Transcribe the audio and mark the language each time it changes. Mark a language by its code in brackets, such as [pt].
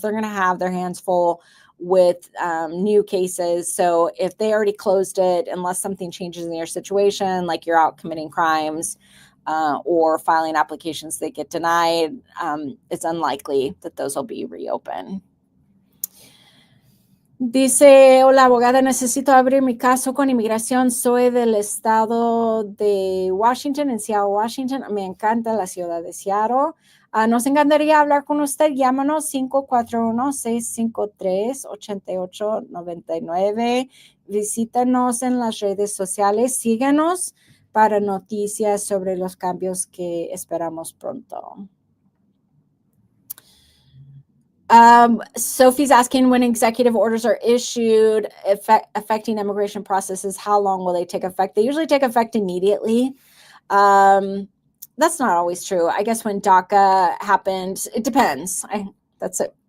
[en] They're going to have their hands full with new cases. So if they already closed it, unless something changes in your situation, like you're out committing crimes or filing applications that get denied, it's unlikely that those will be reopened. [es] Dice, hola abogada, necesito abrir mi caso con inmigración. Soy del estado de Washington, en Seattle, Washington. Me encanta la ciudad de Seattle. Nos encantaría hablar con usted. Llámanos 541-653-8899. Visítanos en las redes sociales. Síguenos para noticias sobre los cambios que esperamos pronto. [en] Sophie's asking, when executive orders are issued affecting immigration processes, how long will they take effect? They usually take effect immediately. That's not always true. I guess when DACA happened, it depends. That's it.